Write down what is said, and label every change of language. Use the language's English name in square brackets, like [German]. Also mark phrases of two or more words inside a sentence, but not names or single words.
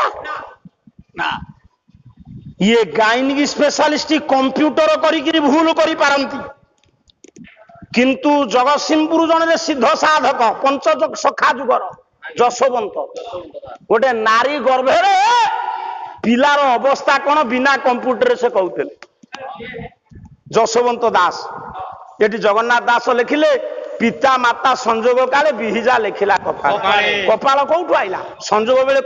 [Odia] ନା, ଇଏ ଗାଇନିକ ସ୍ପେଶାଲିଷ୍ଟ କମ୍ପ୍ୟୁଟର କରିକିରି ଭୁଲ କରିପାରନ୍ତି, କିନ୍ତୁ ଜଗତସିଂହପୁର ଜଣେ ସିଦ୍ଧ ସାଧକ ପଞ୍ଚସଖା ଯୁଗର ଯଶୋବନ୍ତ, ଗୋଟେ ନାରୀ ଗର୍ଭରେ ପିଲାର ଅବସ୍ଥା କଣ ବିନା କମ୍ପ୍ୟୁଟରରେ ସେ କହୁଥିଲେ। ଯଶୋବନ୍ତ ଦାସ ଏଠି ଜଗନ୍ନାଥ ଦାସ ଲେଖିଲେ ପିତା ମାତା ସଂଯୋଗ କାଳେ ବିହିଜା ଲେଖିଲା କପାଳ କପାଳ କେଉଁଠୁ ଆଇଲା ସଂଯୋଗ ବେଳେ